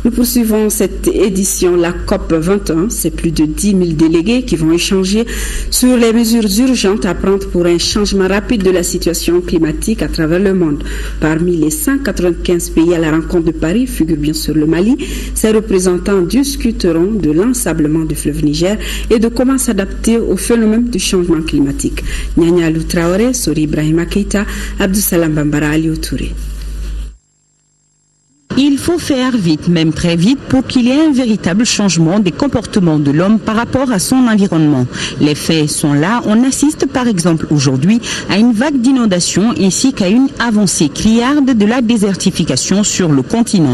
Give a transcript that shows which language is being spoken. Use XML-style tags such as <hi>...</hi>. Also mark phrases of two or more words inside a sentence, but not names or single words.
<fr>Nous poursuivons cette édition, la COP 21. C'est plus de 10 000 délégués qui vont échanger sur les mesures urgentes à prendre pour un changement rapide de la situation climatique à travers le monde. Parmi les 195 pays à la rencontre de Paris figure bien sûr le Mali. Ses représentants discuteront de l'ensablement du fleuve Niger et de comment s'adapter au phénomène du changement climatique. Nyanya Alou Traoré, Sori Ibrahima Keita, Abdussalam Bambara Aliou Touré. Il faut faire vite, même très vite, pour qu'il y ait un véritable changement des comportements de l'homme par rapport à son environnement. Les faits sont là. On assiste par exemple aujourd'hui à une vague d'inondations ainsi qu'à une avancée criarde de la désertification sur le continent.</fr>